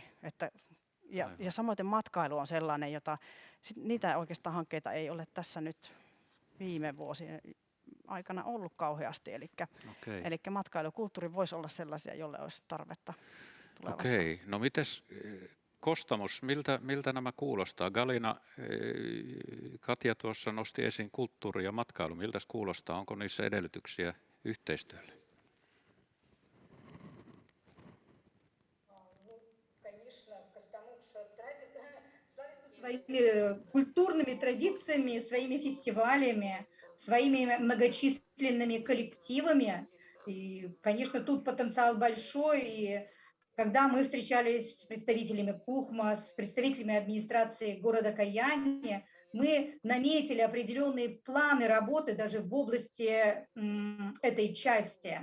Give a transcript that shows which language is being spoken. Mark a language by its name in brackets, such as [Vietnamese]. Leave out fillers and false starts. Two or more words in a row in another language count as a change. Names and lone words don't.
[Finnish] Ja samoin matkailu on sellainen, niitä oikeastaan hankkeita ei ole tässä nyt viime vuosien aikana ollut kauheasti, eli matkailukulttuuri voisi olla sellaisia, joille olisi tarvetta tulevassa. Okei, no mites Kostamus, miltä nämä kuulostaa? Galina, Katja tuossa nosti esiin kulttuuri ja matkailu. Miltä kuulostaa? Onko niissä edellytyksiä yhteistyölle? [Russian] Своими культурными традициями, своими фестивалями, своими многочисленными коллективами. И, конечно, тут потенциал большой. И когда мы встречались с представителями Кухма, с представителями администрации города Каяни, Мы наметили определенные планы работы даже в области этой части.